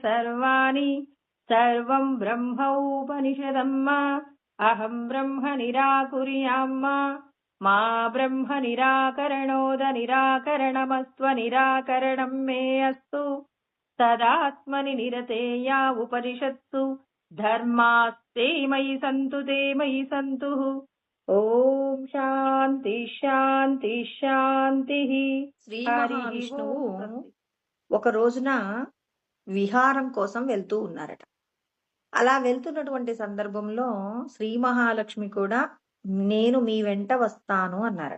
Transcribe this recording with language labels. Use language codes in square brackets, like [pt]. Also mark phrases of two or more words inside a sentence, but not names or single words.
[sa] सर्वाणि सर्वं ब्रह्मोपनिषदम् अहं ब्रह्म निराकुर्याम् मा ब्रह्म निराकरणोद निराकरणमस्त्वनिराकरणं मे अस्तु तदात्मनि निरतेया उपनिषत्सु धर्मास्ते मयि सन्तु ते मयि सन्तु। ఓం శాంతి శాంతి శాంతి. [te] శ్రీ మహావిష్ణువు ఒక రోజున విహారం కోసం వెళ్తూ ఉన్నారట. అలా వెళ్తున్నటువంటి సందర్భంలో శ్రీ మహాలక్ష్మి కూడా నేను మీ వెంట వస్తాను అన్నారట.